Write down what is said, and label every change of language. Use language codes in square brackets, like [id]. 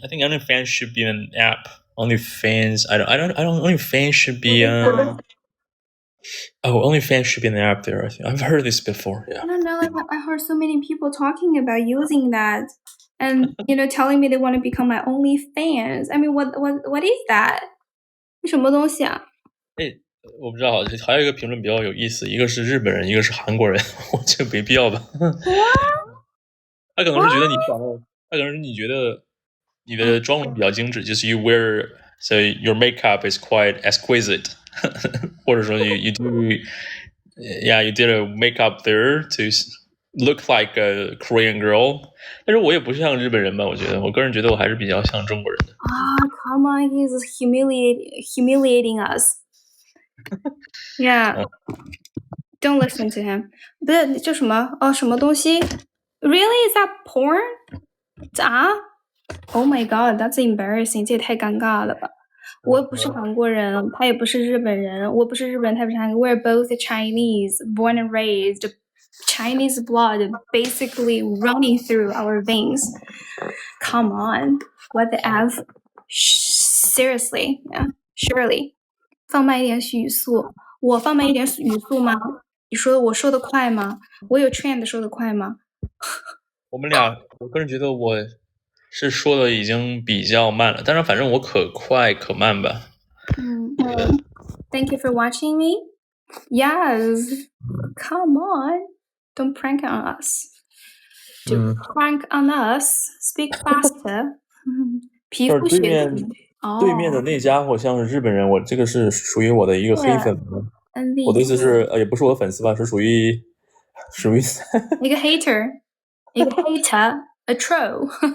[en] I think OnlyFans should be an app. OnlyFans. I don't. OnlyFans should be. OnlyFans should be an app there. I think I've heard this before. Yeah. I don't know. I heard so many people talking about using that, and telling me they want to become my OnlyFans. I mean, what is that? [zh] 什么东西啊？我不知道，还有一个评论比较有意思，一个是日本人，一个是韩国人，我觉得没必要吧。他可能是觉得你长得，他可能是你觉得你的妆容比较精致，就是 [en] you wear, so your makeup is quite exquisite， [zh] 或者说 [en] you did a makeup there to look like a Korean girl， [zh] 但是我也不像日本人吧，我个人觉得我还是比较像中国人的。 [en] Come on, he's humiliating us. Yeah, don't listen to him. [zh] 不是叫什么什么东西 ？ [en] Really, is that porn? 啊 ？Oh my god, that's embarrassing. [zh] 这也太尴尬了吧！我又不是韩国人，他也不是日本人，我不是日本人，他不是韩国。 [en] We're both Chinese, born and raised. Chinese blood basically running through our veins. Come on, what the f? Seriously, yeah, surely. [zh] 放慢一点语速，我放慢一点语速吗？你说我说的快吗？我有 Trend 说的快吗？我们俩，我个人觉得我是说的已经比较慢了，但是反正我可快可慢吧。 [en] Thank you for watching me. Yes, come on, don't prank on us. To prank on us, speak faster. [zh] 皮肤学对面的那家伙像是日本人，我这个是属于我的一个黑粉。我的意思是，也不是我的粉丝吧，是属于什么意思？一个 hater， 一个 hater， [en] a troll